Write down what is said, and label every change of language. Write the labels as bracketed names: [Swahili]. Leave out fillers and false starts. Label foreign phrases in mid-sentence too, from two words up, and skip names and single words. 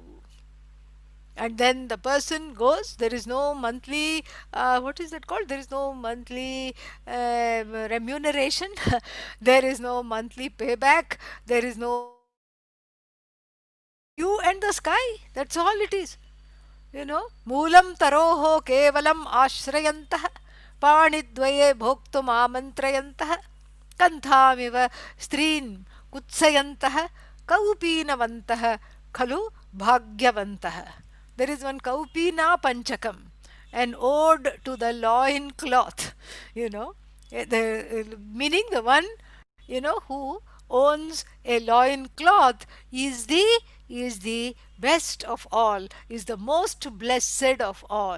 [English] And then the person goes. There is no monthly, what is that called? There is no monthly remuneration. There is no monthly payback. There is no you and the sky. That's all it is. [Sanskrit] मूलं तरोः केवलम् आश्रयन्तः पाणिद्वये भोक्तुम् अमन्त्रयन्तः कन्थामिव स्त्रीं कुत्सयन्तः कौपीनवन्तः खलु भाग्यवन्तः. [English] There is one Kaupina Panchakam, an ode to the loin cloth, meaning the one, who owns a loin cloth is the best of all, is the most blessed of all.